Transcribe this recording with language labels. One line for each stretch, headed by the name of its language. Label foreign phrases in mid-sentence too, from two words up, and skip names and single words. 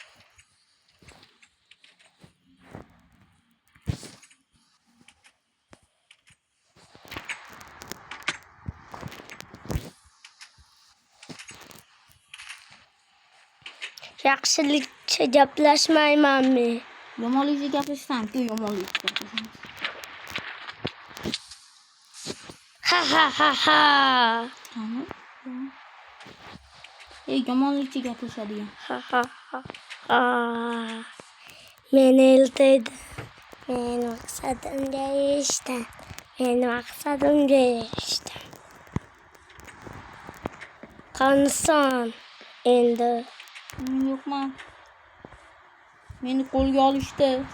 Uzbek: Yaxshilikcha gaplashmaymanmi? Yomonlikcha gapirishsan-ku, yomonlikcha gapirishsan. Ha ha ha ha. Tamam. Yomonlikcha gapirishadigan. Ha ha ha ha. Meni eltaydi. Meni maqsadimga erishdim. Meni maqsadimga erishdim. Qanisan endi? Men yo'qman. Meni qo'lga olishdi.